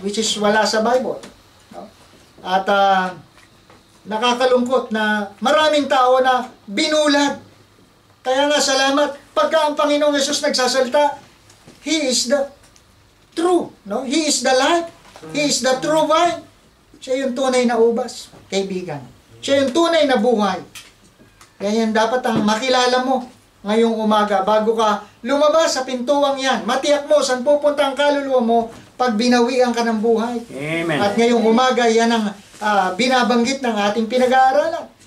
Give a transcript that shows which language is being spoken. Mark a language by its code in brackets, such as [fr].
[en] Which is [tl] wala sa Bible, no? At nakakalungkot na maraming tao na binulag. Kaya nga salamat pagka ang Panginoong Hesus nagsasalita, [en] He is the true, [tl] no? [en] He is the light, He is the true vine. [tl] Siya yung tunay na ubas, kaibigan. Siya yung tunay na buhay. Kaya yan dapat ang makilala mo ngayong umaga bago ka lumabas sa pintuang yan. Matiyak mo saan pupunta ang kaluluwa mo pag binawian ka ng buhay. Amen. At ngayong umaga yan ang binabanggit ng ating pinag-aaralan.